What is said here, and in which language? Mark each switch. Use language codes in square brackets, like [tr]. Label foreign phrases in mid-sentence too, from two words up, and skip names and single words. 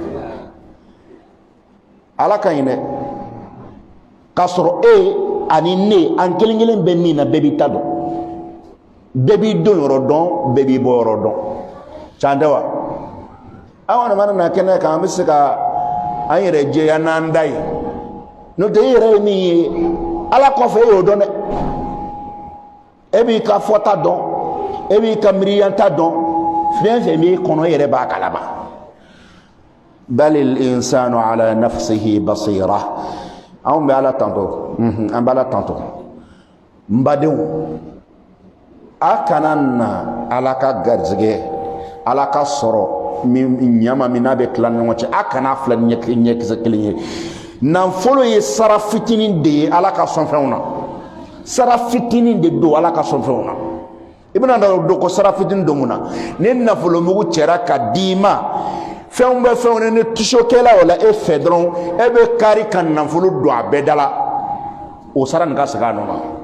[bm] ala ka ɲi dɛ k'a sɔrɔ e ani ne an kelen kelen bɛ min na bɛɛ b'i ta dɔn bɛɛ b'i don yɔrɔ dɔn bɛɛ b'i bɔ yɔrɔ dɔn can tɛ wa an kɔni mana na kɛnɛ kan an bɛ se ka an yɛrɛ jɛya n'an da ye n'o tɛ e yɛrɛ ye min ye ala kɔfɛ e y'o dɔn dɛ e b'i ka fɔta dɔn e b'i ka miiriyanta dɔn fɛn fɛn b'i kɔnɔ e yɛrɛ b'a kalama [ar] بل الإنسان على نفسه بصيرة [bm] anw bɛ ala tantɔ an bɛ ala tantɔ n badenw a kana na ala ka garizigɛ ala ka sɔrɔ ɲama min n'a bɛ tila ɲɔgɔn cɛ a kana fila ɲɛkisɛ kelen ye nafolo ye sara fitinin de ye ala ka sɔnfɛnw na sara fitinin de don ala ka sɔnfɛnw na i bɛna dɔn ko sara fitinin don mun na ni nafolo mugu cɛra ka d'i ma fɛnw bɛ fɛnw na ni tusokɛla o la e fɛ dɔrɔn e bɛ kari ka nafolo don a bɛɛ da la o sara nin ka segin a nɔ na